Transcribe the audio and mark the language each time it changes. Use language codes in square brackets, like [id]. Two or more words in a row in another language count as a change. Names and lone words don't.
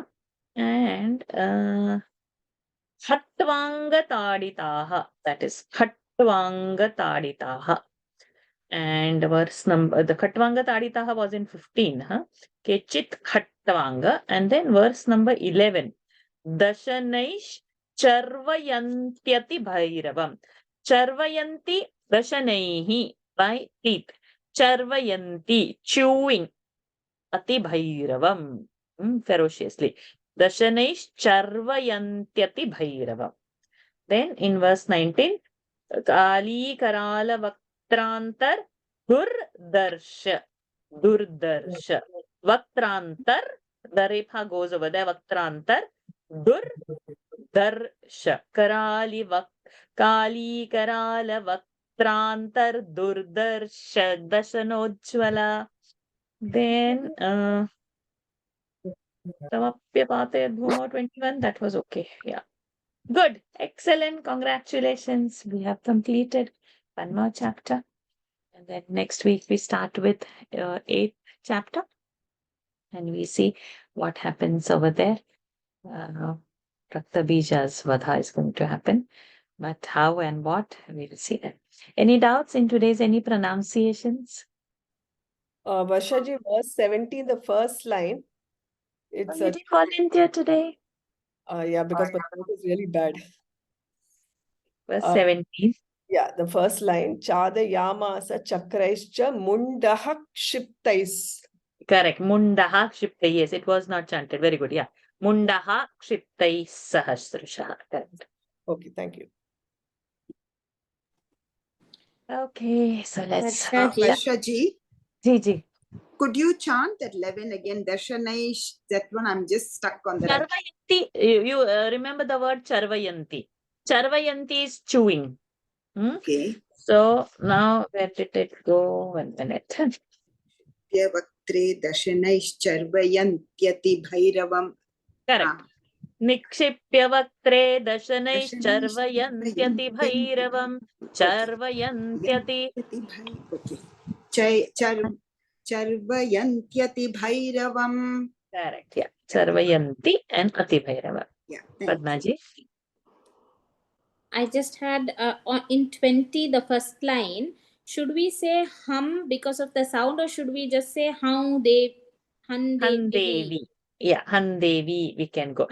[en] And Khatvangataditaha, that is Khatvangataditaha. And verse number, the Khatvangataditaha was in 15, [sa] Kechit Khatvanga. [en] And then verse number 11, [sa] Dashanaish Charvayantyati Bhairavam. Charvayanti Dashanaihi, [en] by teeth. Charvayanti, chewing. [sa] Ati Bhairavam, ferociously. Dashanaish charvayantyati bhairavam. [en] Then in verse 19, [sa] Kali Karala Vaktrantar Durdarsha. Durdarsha. Vaktrantar, [en] the repha goes over there. [sa] Vaktrantar Durdarsha. Kali Karala Vaktrantar Durdarsha Dashanojjvala. [en] Then [sa] Samapyapate Bhumo [en] 21, that was okay. Yeah. Good. Excellent. Congratulations. We have completed one more chapter. And then next week we start with 8th chapter. And we see what happens over there. Rakta Bija's Vadha is going to happen. But how and what, we will see that. Any doubts in today's any pronunciations? Varshaji, verse 70, the first line. It's You did volunteer today. Yeah, because my throat is really bad. Verse 17. Yeah, the first line. [sa] Chadayamasa chakraischa mundaha kshiptais. Correct. Mundaha kshiptai. [en] Yes, it was not chanted. Very good. Yeah. [sa] Mundaha kshiptai sahasrusha. [en] Correct. Okay, thank you. Okay, so let's. Varshaji, Ji. could you chant that 11 again? Darshanaish, that one I'm just stuck on that. Charvayanti, you remember the word charvayanti. Charvayanti is chewing. Okay. So now where did it go? 1 minute. [sa] Vyavaktre dashanaish charvayantyati bhairavam. [en] Correct. [sa] Nikshipya vaktre dashanaish charvayantyati bhairavam. Charvayantyati. [en] Okay. [sa] Charvayantyati bhairavam. [en] Correct. Yeah. [sa] Charvayanti and ati bhairava. [en] Yeah. Padmaji. I just had in 20, the first line. Should we say hum because of the sound, or should we just say Handevi? Yeah, Handevi we can go.